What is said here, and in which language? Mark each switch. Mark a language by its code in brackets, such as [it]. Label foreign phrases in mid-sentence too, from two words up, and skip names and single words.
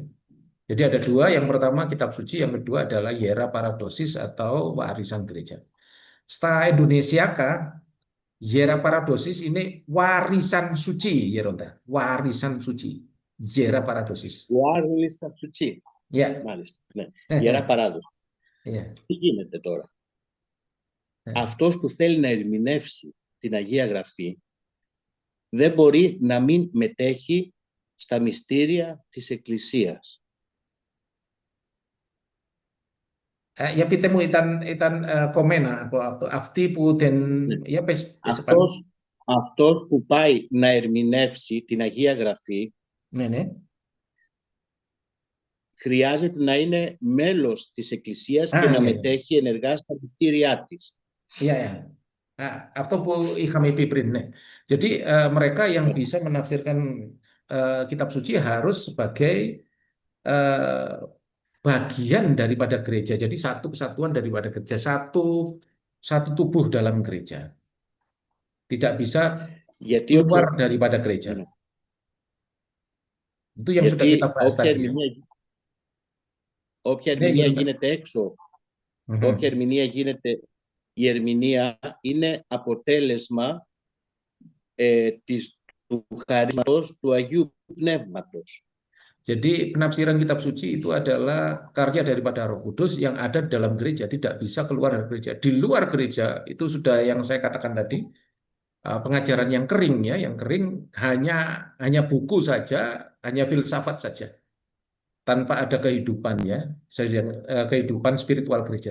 [id] Jadi ada dua, yang pertama kitab suci, yang kedua adalah [el] ιερά παράδοσις [id] atau warisan gereja. Setelah Indonesia kah, [el] ιερά παράδοσις [id] ini warisan suci, Yeronta. Warisan suci, [el] ιερά παράδοσις. [id] Warisan suci. Ya. [el] Μάλιστα. Ναι. Ιερά Παράδοση. Τι γίνεται τώρα? Αυτός που θέλει να ερμηνεύσει την Αγία Γραφή δεν μπορεί να μην μετέχει στα μυστήρια της Εκκλησίας. Για πείτε μου ήταν κομμένα αυτή που ya αυτός που πάει να ερμηνεύσει την Αγία Γραφή χρειάζεται να είναι μέλος της Εκκλησίας και να μετέχει ενεργά στα μυστήριά της. [id] Ya. [el] Αυτό που είχαμε πει πριν. [id] Jadi mereka yang bisa menafsirkan kitab suci harus sebagai bagian daripada gereja. Jadi satu kesatuan daripada gereja, satu tubuh dalam gereja. Tidak bisa keluar daripada gereja. Itu yang sudah kita bahas tadi. [el] Όποια ερμηνεία γίνεται έξω, όποια ερμηνεία γίνεται, η ερμηνεία είναι αποτέλεσμα του χαρίσματος του Αγίου Πνεύματος. [id] Jadi penafsiran kitab suci itu adalah karya daripada Roh Kudus yang ada di dalam gereja, tidak bisa keluar dari gereja. Di luar gereja itu sudah yang saya katakan tadi, pengajaran yang kering ya, yang kering hanya buku saja, hanya filsafat saja, tanpa ada kehidupannya, kehidupan spiritual gereja.